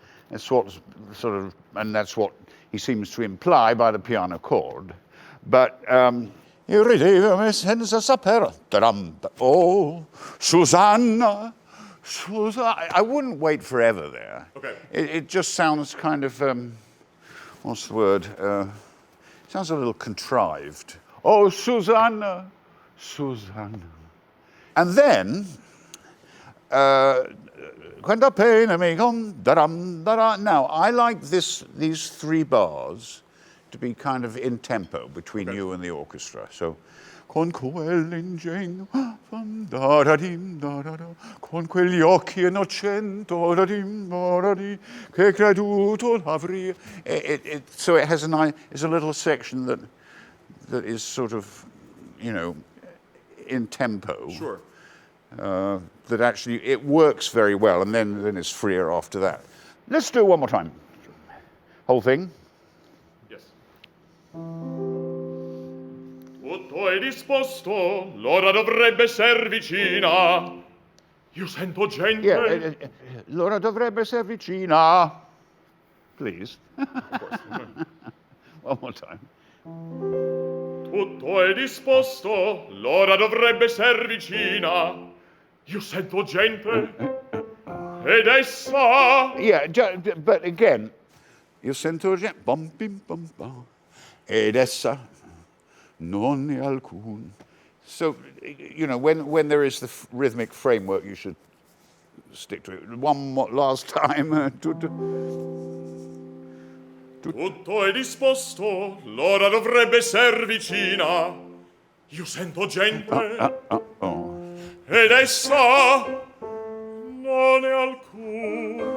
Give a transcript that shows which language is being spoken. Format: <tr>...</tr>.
<en>That's what sort of, and that's what he seems to imply by the piano chord.</en> <it>But io ridevo me senza sapere. Oh, Susanna, Susanna.</it> <en>I wouldn't wait forever there. Okay. It just sounds kind of, what's the word? Sounds a little contrived. Oh, Susanna, Susanna. And then,</en> <it>quanta pena mi con da.</it> <en>Now, I like these 3 bars to be kind of in tempo between you and the orchestra.</en> <it>So, con quell'ingegno, da-da-dim, da-da-da, con quegli occhi innocenti, da-dim, da-da-di, che creduto l'avrei.</it> <en>So it has it's a little section that is sort of, you know, in tempo. Sure. That actually it works very well, and then it's freer after that. Let's do it one more time. Whole thing. Yes.</en> <it>Tutto è disposto, l'ora dovrebbe esser vicina. Io sento gente.</it> <en>Yeah,</en> <it>l'ora dovrebbe essere vicina.</it> <en>Please. One more time.</en> <it>Tutto è disposto, l'ora dovrebbe esser vicina. Io sento gente. Ed essa.</it> <en>Yeah, but again,</en> <it>io sento gente. Bum, bim, bum, bum. Ed essa non è alcun.</it> <en>So, you know, when there is the rhythmic framework, you should stick to it. One more, last time.</en> <it>Tutto è disposto, l'ora dovrebbe esser vicina. Io sento gente. Ed essa non è alcun.</it>